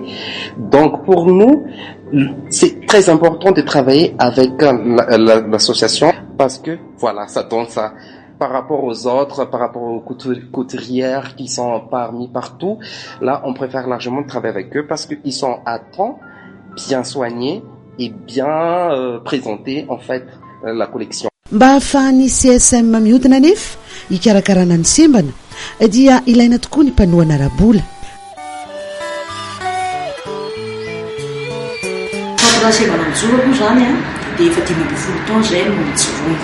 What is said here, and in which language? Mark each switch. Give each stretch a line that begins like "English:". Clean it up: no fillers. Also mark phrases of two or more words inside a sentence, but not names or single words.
French: Donc pour nous, c'est très important de travailler avec l'association parce que voilà, ça donne ça. Par rapport aux autres, par rapport aux couturières qui sont partout, là, on préfère largement travailler avec eux parce qu'ils sont à temps, bien soignés et bien présentés, en fait, la collection.
Malagasy: Mba ahafahan'ny CSM mihodina nefa hikarakarana ny sembana dia ilaina tokoa ny mpanohana rabola. Centre Sembana Mijoro koa zany dia efa 5 taona zay no nijoroany.